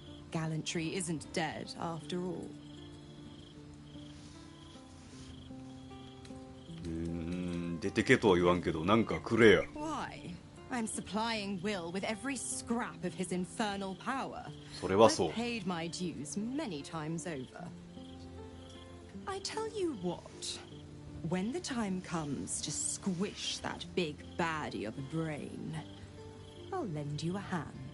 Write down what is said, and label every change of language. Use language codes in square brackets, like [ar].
[en] Gallantry isn't dead after all. [ja] 出てけとは言わんけど、なんかくれや。 [en] Why? I'm supplying Will with every scrap of his infernal power. [ja] それはそう。 [en] I've paid my dues many times over. I tell you what, When the time comes to squish that big baddie of a brain, I'll lend you a hand.